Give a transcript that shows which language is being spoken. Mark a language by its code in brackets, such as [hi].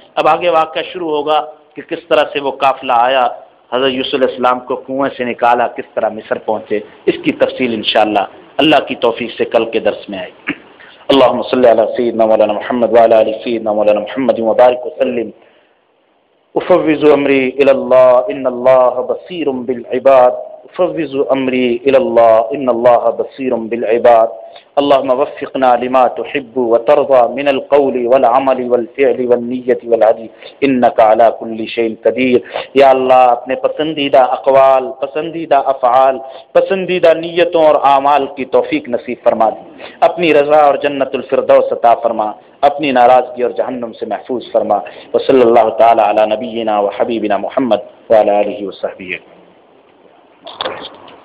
[ur] اب آگے واقعہ شروع ہوگا کہ کس طرح سے وہ قافلہ آیا, حضرت یوسف علیہ السلام کو کنویں سے نکالا, کس طرح مصر پہنچے, اس کی تفصیل انشاءاللہ اللہ کی توفیق سے کل کے درس میں آئے گی. [ar] اللہم صلی علی سیدنا مولانا محمد وعلی علی سیدنا مولانا محمد مبارک وسلم. افوض امری الی اللہ ان اللہ بصیر بالعباد, فوز امری الى اللہ ان اللہ بصیر بالعباد. اللہم وفقنا لما تحب وترضى من القول والعمل والفعل والنية والعدل انك على كل شيء قدير. [ur] یا اللہ اپنے پسندیدہ اقوال, پسندیدہ افعال, پسندیدہ نیتوں اور اعمال کی توفیق نصیب فرما دی, اپنی رضا اور جنت الفردوس عطا فرما, اپنی ناراضگی اور جہنم سے محفوظ فرما. [ar] وصلی اللہ تعالی علی نبینا وحبیبنا محمد وعلی آلہ وصحبہ. [en] Thank you.